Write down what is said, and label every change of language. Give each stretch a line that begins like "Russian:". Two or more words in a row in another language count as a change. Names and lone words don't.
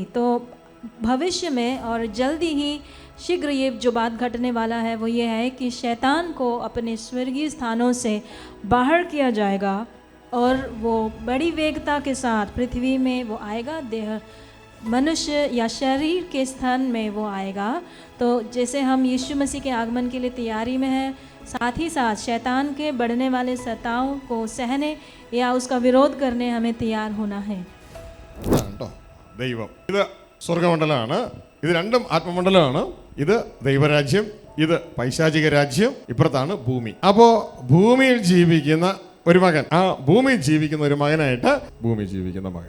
Hindi: तो भविष्य में और जल्दी ही शीघ्र ये जो बात घटने वाला है वो ये है कि शैतान को अपने स्वर्गीय स्थानों से बाहर किया जाएगा और वो बड़ी वेगता के साथ पृथ्वी में वो आएगा, देह मनुष्य या शरीर के स्थान में वो आएगा। तो जैसे हम यीशु मसीह के आगमन के लिए तैयारी में हैं, साथ ही साथ शैतान के बढ़ने वाले सताओं को सहने या उसका विरोध करने हमें तैयार होना है।
Malayalam: കേട്ടോ ദൈവം, ഇത് സ്വർഗമണ്ഡലമാണ്, ഇത് രണ്ടും ആത്മമണ്ഡലമാണ്. ഇത് ദൈവരാജ്യം, ഇത് പൈശാചിക രാജ്യം, ഇപ്പുറത്താണ് ഭൂമി. അപ്പോൾ ഭൂമിയിൽ ജീവിക്കുന്ന ഒരു മകൻ, ആ ഭൂമിയിൽ ജീവിക്കുന്ന ഒരു മകനായിട്ട് ഭൂമിയിൽ ജീവിക്കുന്ന മകൻ.